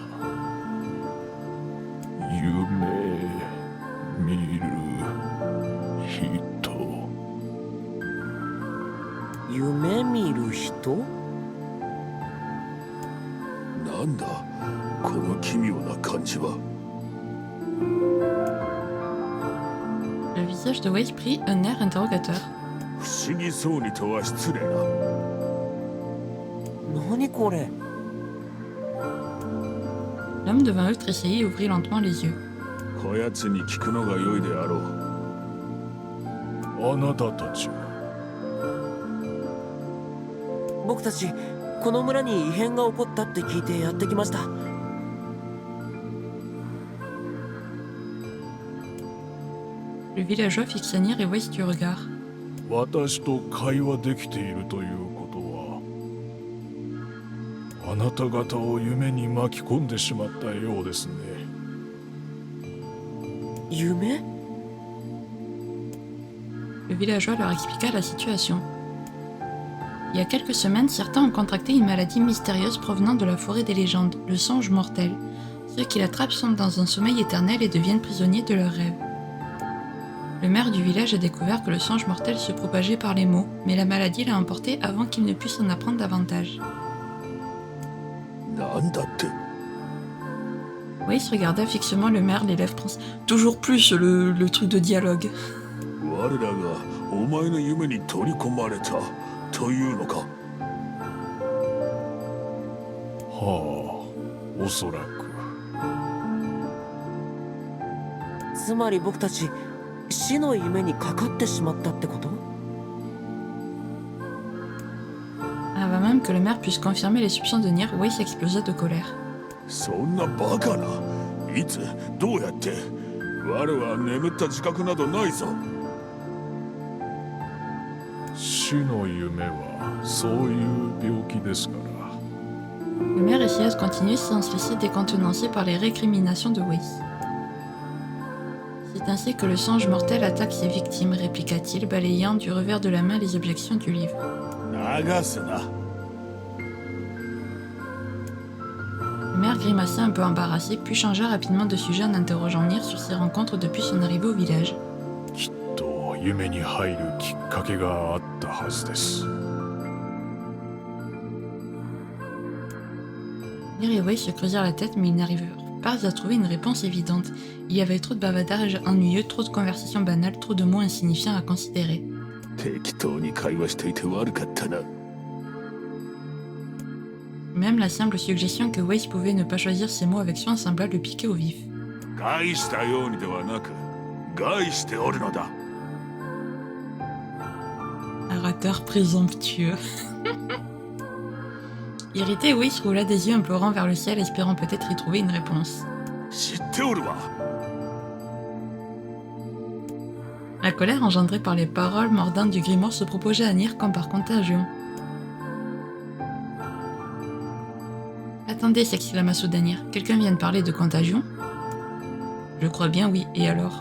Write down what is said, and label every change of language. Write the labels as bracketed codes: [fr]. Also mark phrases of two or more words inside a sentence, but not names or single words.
[ja] 夢見る人。夢見る人？なんだこの奇妙な感じは。 [fr] Le visage de Waze prit un air interrogateur. [ja] 不思議そうにとは失礼な。何これ？ [fr] L'homme devint eux tressaillit et ouvrit lentement les yeux. [ja] こやつに聞くのが良いであろう。あなたたちは。僕たちこの村に異変が起こったって聞いてやってきました。 [fr] Le villageois fixa Nir et Waze du regard. [ja] 私と会話できているということは、あなた方を夢に巻き込んでしまったようですね。夢？ [fr] Le villageois leur expliqua la situation. Il y a quelques semaines, certains ont contracté une maladie mystérieuse provenant de la forêt des légendes, le songe mortel. Ceux qui l'attrapent sont dans un sommeil éternel et deviennent prisonniers de leurs rêves. Le maire du village a découvert que le songe mortel se propageait par les mots, mais la maladie l'a emporté avant qu'il ne puisse en apprendre davantage. [ja] なんだって。 [fr] Waze regarda fixement le maire, les lèvres toujours plus le truc de dialogue. [ja] 我らがお前の夢に取り込まれたというのか。はあ、おそらく。つまり僕たち死の夢にかかってしまったってこと？ [fr] Avant même que le maire puisse confirmer les soupçons de Nier, Weiss explosa de colère. [ja] そんなバカな。いつどうやって。我は眠った自覚などないぞ。死の夢はそういう病気ですから。 [fr] Le maire essaya de continuer sans se laisser décontenancier par les récriminations de Weiss. C'est ainsi que le songe mortel attaque ses victimes, répliqua-t-il, balayant du revers de la main les objections du livre. [ja] 流すな。 [fr] Le maire grimaça un peu embarrassé, puis changea rapidement de sujet en interrogeant Nier sur ses rencontres depuis son arrivée au village. [ja] きっと夢に入るきっかけがあったはずです。 [fr] Nier et Weiss se creusèrent la tête, mais ils n'arrivèrent pas à trouver une réponse évidente. Il y avait trop de bavardage ennuyeux, trop de conversations banales, trop de mots insignifiants à considérer. [ja] 適当に会話していて悪かったな。 [fr] Même la simple suggestion que Weiss pouvait ne pas choisir ses mots avec soin sembla le piquer au vif. [ja] 害したようにではなく、害しておるのだ。 [fr] Orateur présomptueux. Irrité, Weiss roula des yeux implorants vers le ciel, espérant peut-être y trouver une réponse. [ja] 知っておるわ。 [fr] La colère engendrée par les paroles mordantes du grimoire se propageait à Nier comme par contagion. Attendez, s'exclama soudain Nier. Quelqu'un vient de parler de contagion? Je crois bien, oui. Et alors?